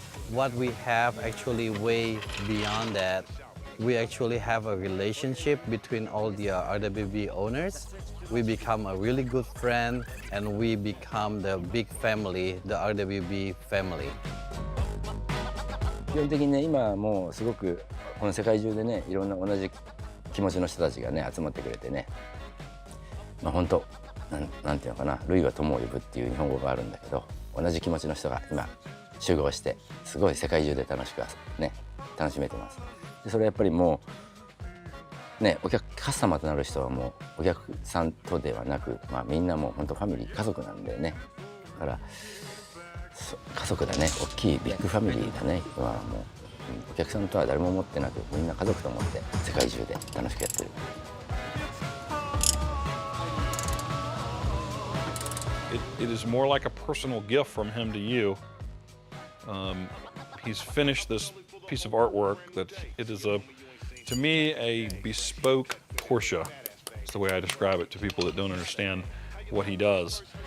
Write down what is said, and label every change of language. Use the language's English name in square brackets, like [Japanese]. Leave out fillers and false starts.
[English] What we have actually way beyond that. We actually have a relationship between all the RWB owners. We become a really good friend and we become the big family, the RWB family. [Japanese] 基本的にね今もうすごくこの世界中でねいろんな同じ気持ちの人たちがね集まってくれてね、本当なんていうのかな、類は友を呼ぶっていう日本語があるんだけど、同じ気持ちの人が今集合してすごい世界中で楽しめてます。でそれはやっぱりもうねカスタマーとなる人はもうお客さんとではなく、みんなもう本当ファミリー家族なんでね、だから家族だね、大きいビッグファミリーだね。今はもうお客さんとは誰も思ってなく、みんな家族と思って世界中で楽しくやってる。 [English] It is more like a personal gift from him to you. He's finished this piece of artwork that it is to me, a bespoke Porsche. It's the way I describe it to people that don't understand what he does.